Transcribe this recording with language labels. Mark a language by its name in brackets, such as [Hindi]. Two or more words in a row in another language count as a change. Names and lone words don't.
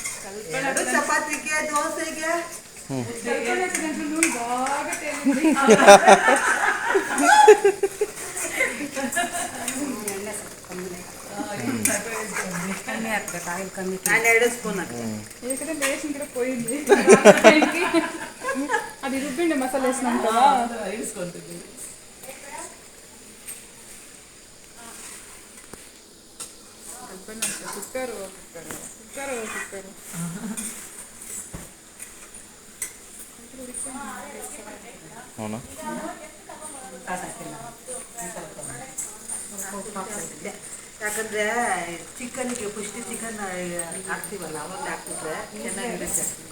[Kannada] ಎರಡು ಚಪಾತಿಗೆ ದೋಸೆಗೆ [Telugu] దాంట్లో నూనె బాగా తేలింది. [Kannada] ಕಮ್ಮಿ ಹಾಕ್ಬೇಕು ಆಯಿಲ್ ಕಮ್ಮಿ ನಾನು 2 ಸ್ಪೂನ್ ಹಾಕ್ತೀನಿ. [Telugu] ఇక్కడ వేసిన కూడా పోయింది. అది రుబ్బిండి మసాలా వేసినాం కదా. వేసుకుంటుంది. కుక్కరు అవునా [Kannada] ಯಾಕಂದ್ರೆ ಚಿಕನ್ಗೆ [English] first chicken [Kannada] ಹಾಕ್ತೀವಲ್ಲ ಅವಾಗ ಹಾಕ್ಬಿಟ್ರೆ ಚೆನ್ನಾಗಿರುತ್ತೆ.